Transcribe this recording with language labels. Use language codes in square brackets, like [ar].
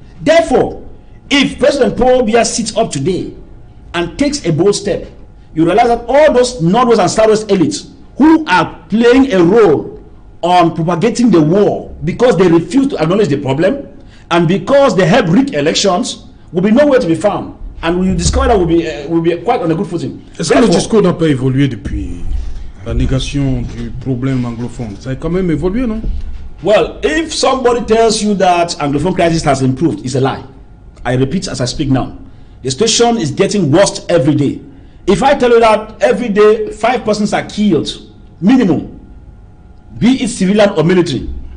[en] Therefore, if President Paul Biya sits up today and takes a bold step, you realize that all those Northwest and Southwest elites who are playing a role on propagating the war because they refuse to acknowledge the problem and because they help rig elections will be nowhere to be found. And we discover that we'll be quite on a good footing. [fr] Est-ce que le discours n'a pas évolué depuis la négation du problème anglophone? Ça a quand même évolué, non? [en] Well, if somebody tells you that Anglophone crisis has improved, it's a lie. I repeat as I speak now. The situation is getting worse every day. If I tell you that every day 5 persons are killed, minimum, be it civilian or military.